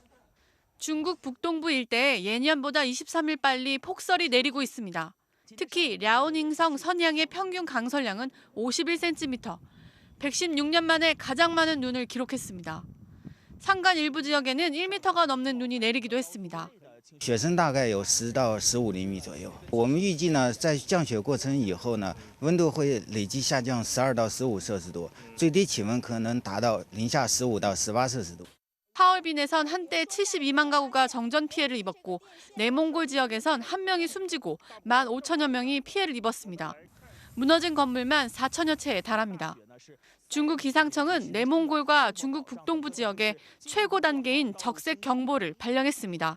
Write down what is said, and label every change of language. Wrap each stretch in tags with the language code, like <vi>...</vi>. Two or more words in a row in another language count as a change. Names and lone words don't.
<ko>중국 북동부 일대에 예년보다 23일 빨리 폭설이 내리고 있습니다. 특히 랴오닝성 선양의 평균 강설량은 51cm, 116년 만에 가장 많은 눈을 기록했습니다. 산간 일부 지역에는 1m가 넘는 눈이 내리기도 했습니다.</ko> <zh>雪深大概有10到15厘米左右。我们预计呢，在降雪过程以后呢，温度会累计下降12到15摄氏度，最低气温可能达到零下15到18摄氏度。</zh> <ko>하얼빈에선 한때 72만 가구가 정전 피해를 입었고 내몽골 지역에선 1명이 숨지고 15,000여 명이 피해를 입었습니다. 무너진 건물만 4,000여 채에 달합니다. 중국 기상청은 내몽골과 중국 북동부 지역에 최고 단계인 적색 경보를 발령했습니다.</ko>